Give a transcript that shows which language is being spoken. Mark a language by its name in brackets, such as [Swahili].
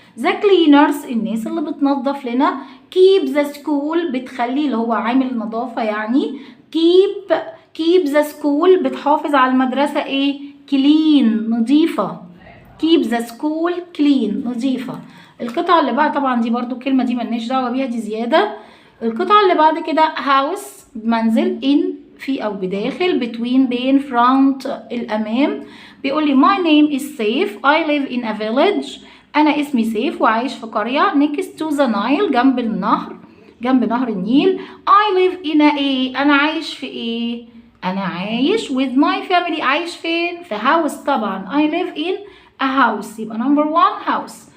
[Arabic] the cleaners الناس اللي بتنظف لنا. [English] keep the school [Arabic] بتخلي اللي هو عامل النظافة يعني keep the school بتحافظ على المدرسة ايه؟ clean نظيفة. [English] keep the school clean [Arabic] نظيفة. القطعة اللي بعد طبعا دي برضو الكلمة دي ملناش دعوة بيها دي زيادة. القطعة اللي بعد كده house منزل in في أو بداخل between بين front الأمام. [English] بيقول لي my name is safe I live in a village [Arabic] أنا اسمي سيف وعايش في قرية [English] next to the Nile [Arabic] جنب نهر النيل. [English] I live in a [Arabic] إيه أنا عايش في إيه؟ أنا عايش [English] with my family [Arabic] عايش فين؟ في house طبعا [English] I live in a house [Arabic] يبقى number 1 house.